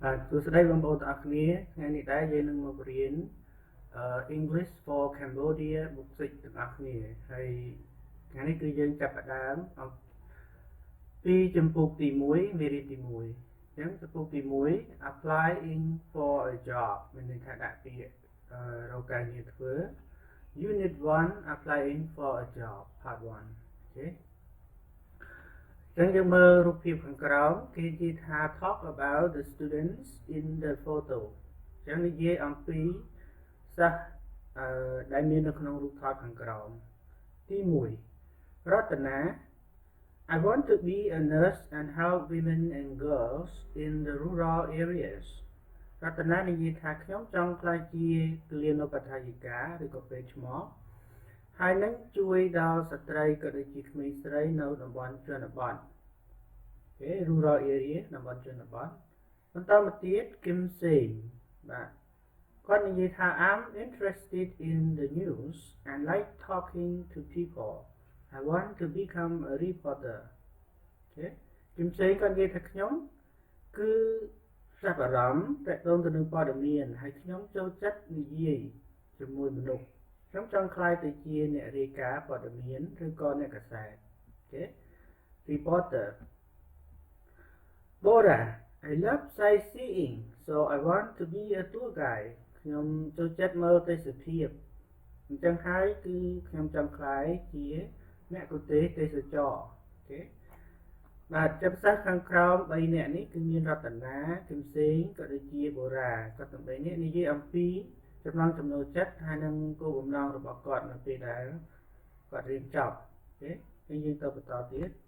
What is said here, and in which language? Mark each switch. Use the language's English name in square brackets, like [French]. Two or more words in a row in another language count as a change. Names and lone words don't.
[Khmer] សួស្តីបងប្អូនទាំងអស់គ្នាថ្ងៃនេះដែរយើងនឹងមករៀន English for Cambodia បុកសិចទាំងអស់គ្នាហើយថ្ងៃនេះគឺយើងចាប់ផ្ដើមពីចម្ពោះទី1មេរៀនទី1អញ្ចឹងចម្ពោះទី1 [English] applying for a job [Khmer] មានន័យថាដាក់ពាក្យរកការងារធ្វើ [English] Unit 1 applying for a job part 1 [Khmer] អូខេចឹងយើងមើលរូបភាពខាងក្រោមគេនិយាយថា [English] talk about the students in the photo [Khmer] ចឹងនិយាយអំពីសិស្សដែលមាននៅក្នុងរូបថតខាងក្រោមទី1រត នា [English] I want to be a nurse and help women and girls in the rural areas [Khmer] រតនានិយាយថាខ្ញុំចង់ក្លាយជាគិលានុបដ្ឋាយិកា ឬក៏ពេទ្យឆ្មោះហើយនឹងជួយដល់ស្ត្រីក៏ដូចជាក្មេងស្រីនៅតំបន់ជនបទ [English] rural area [Khmer] តំប ន់ជនបទបន្តមកទៀត Kim Seng បាទគាត់និយាយថា [English] I'm interested in the news and like talking to people I want to become a reporter [Khmer] អូខេ Kim Seng គាត់និយាយថាខ្ញុំគឺចាប់អារម្មណ៍ទាក់ទងទៅនឹងព័ត៌មានហើយខ្ញុំចូលចិត្តនិយាយជាមួយមនុស្សខ្ញុំចង់ក្លាយទៅជាអ្នករាយការណ៍ព័ត៌មានឬក៏អ្នកកាសែតអូខេ reporter Bora [English] I love sightseeing so I want to be a tour guide [Khmer] ខ្ញុំចូលចិត្តមើលទេសភាពអញ្ចឹងហើយគឺខ្ញុំចង់ក្លាយជាអ្នកគទេសទេសចរអូខេបាទចាប់សិស្សខាងក្រោម3នាក់នេះគឺមានរតនាគឹមសេងក៏ដូចជាបូរ៉ាគាត់ទាំង3នាក់និយាយអំពីចំណង់ចំណូលចិត្តហើយនឹងគោលបំណងរបស់គាត់នៅពេលដែលគាត់រៀនចប់អូខេហើយយើងទៅបន្តទៀត